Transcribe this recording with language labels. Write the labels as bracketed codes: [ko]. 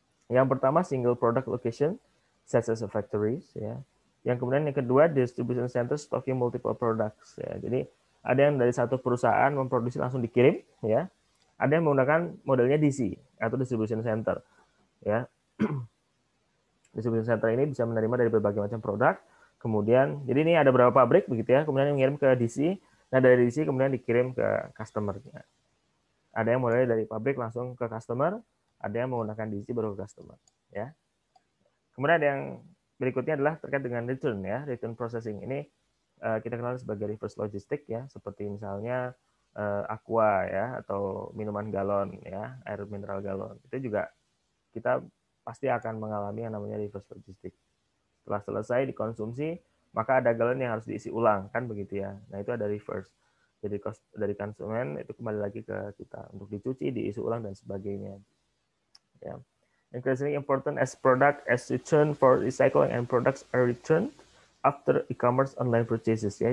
[id] Yang pertama [en] single product location, such as factories, ya. [id] Yang kemudian yang kedua [en] distribution center stocking multiple products, [id] ya. Jadi ada yang dari satu perusahaan memproduksi langsung dikirim, ya. Ada yang menggunakan modelnya DC atau distribution center, ya. Distribution center ini bisa menerima dari berbagai macam produk. Kemudian, jadi ini ada beberapa pabrik begitu, ya. Kemudian mengirim ke DC. Nah, dari DC kemudian dikirim ke customer-nya. Ada yang modelnya dari pabrik langsung ke customer, ada yang menggunakan DC baru ke customer, ya. Kemudian ada yang berikutnya adalah terkait dengan return, ya, return processing. Ini kita kenal sebagai reverse logistik, ya, seperti misalnya aqua, ya, atau minuman galon, ya, air mineral galon. Itu juga kita pasti akan mengalami yang namanya reverse logistik. Setelah selesai dikonsumsi, maka ada galon yang harus diisi ulang, kan begitu, ya. Nah, itu ada reverse. Jadi cost dari konsumen itu kembali lagi ke kita untuk dicuci, diisi ulang dan sebagainya, ya. [en] Increasingly important as product as return for recycling and products are returned after e-commerce online purchases, ya.